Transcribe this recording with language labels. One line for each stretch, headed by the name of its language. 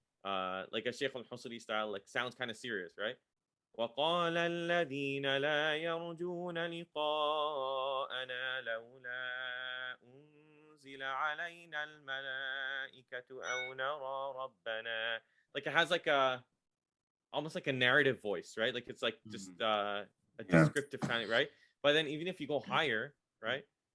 English: like a Sheikh al-Husri style, like sounds kind of serious, right?
Arabic: وقال الذين لا يرجون لقاءنا لولا أنزل علينا الملائكة أو نرى ربنا.
English: Like it has like a almost like a narrative voice, right? Like it's like just a Yeah. descriptive kind of, right? But then even if you go higher, right?